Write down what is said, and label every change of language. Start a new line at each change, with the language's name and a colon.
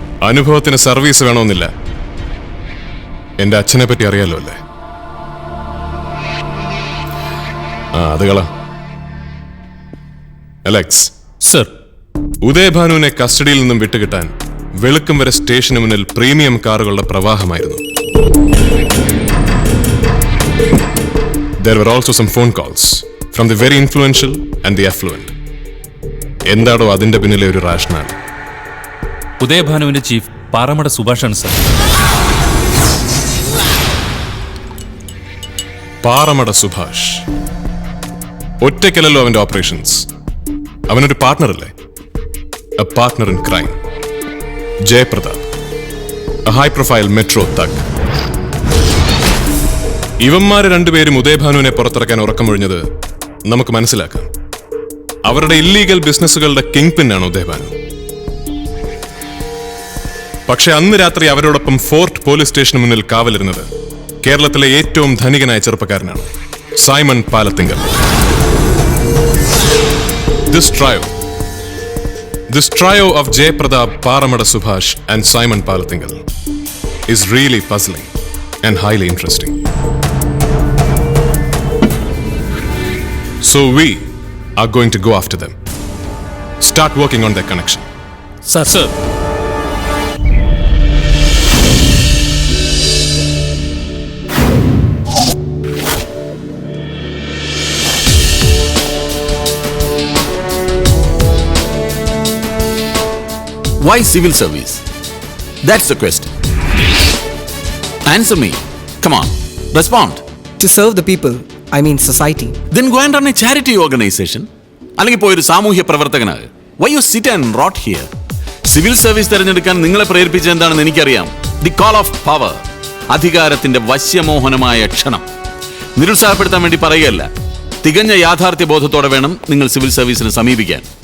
Malayalam: അനുഭവത്തിന് സർവീസ് വേണമെന്നില്ല. എന്റെ അച്ഛനെ പറ്റി അറിയാലോ അല്ലേ? അത് കള. അലക്സ് സർ, ഉദയഭാനുവിനെ കസ്റ്റഡിയിൽ നിന്നും വിട്ടുകിട്ടാൻ വെളുക്കും വരെ സ്റ്റേഷന് മുന്നിൽ പ്രീമിയം കാറുകളുടെ പ്രവാഹമായിരുന്നു.
English: There were also some phone calls from the very influential and the affluent.
Malayalam: എന്താടോ അതിന്റെ പിന്നിലെ ഒരു റാഷണൽ? ഉദയഭാനുവിന്റെ ചീഫ് പാറമട സുഭാഷാണ് സർ. പാറമട സുഭാഷ് ഒറ്റയ്ക്കല്ലല്ലോ അവന്റെ ഓപ്പറേഷൻസ്. അവനൊരു പാർട്ട്ണറല്ലേ?
English: A partner in crime. Jayaprathap, a high profile metro thug.
Malayalam: ഇവന്മാര് രണ്ടുപേരും ഉദയഭാനുവിനെ പുറത്തിറക്കാൻ ഉറക്കമൊഴിഞ്ഞത് നമുക്ക് മനസ്സിലാക്കാം. അവരുടെ ഇല്ലീഗൽ ബിസിനസ്സുകളുടെ കിങ് പിന്നാണ് ഉദയഭാനു. പക്ഷെ അന്ന് രാത്രി അവരോടൊപ്പം ഫോർട്ട് പോലീസ് സ്റ്റേഷന് മുന്നിൽ കാവലിരുന്നത് കേരളത്തിലെ ഏറ്റവും ധനികനായ ചെറുപ്പക്കാരനാണ്, Simon Palathingal.
English: This trio This trio of Jay Pradap, Paramada Subhash, and Simon Palathingal is really puzzling and highly interesting. So we are going to go after them. Start working on their connection.
Malayalam: Sir sir
English: Why civil service? That's the question. Answer me. Come on. Respond. To serve the people, I mean society. Then go and run a charity organization.
Malayalam: അല്ലെങ്കിൽ പോയൊരു സാമൂഹ്യ പ്രവർത്തകനാണ്.
English: Why you sit and rot here?
Malayalam: Civil service തിരഞ്ഞെടുക്കാൻ നിങ്ങളെ പ്രേരിപ്പിച്ചത് എന്താണെന്ന് എനിക്കറിയാം.
English: The call of power.
Malayalam: അധികാരത്തിന്റെ വശ്യമോഹനമായ ക്ഷണം. നിരുത്സാഹപ്പെടുത്താൻ വേണ്ടി പറയുകയല്ല. തികഞ്ഞ യാഥാർത്ഥ്യ ബോധത്തോടെ വേണം നിങ്ങൾ സിവിൽ സർവീസിനെ സമീപിക്കാൻ.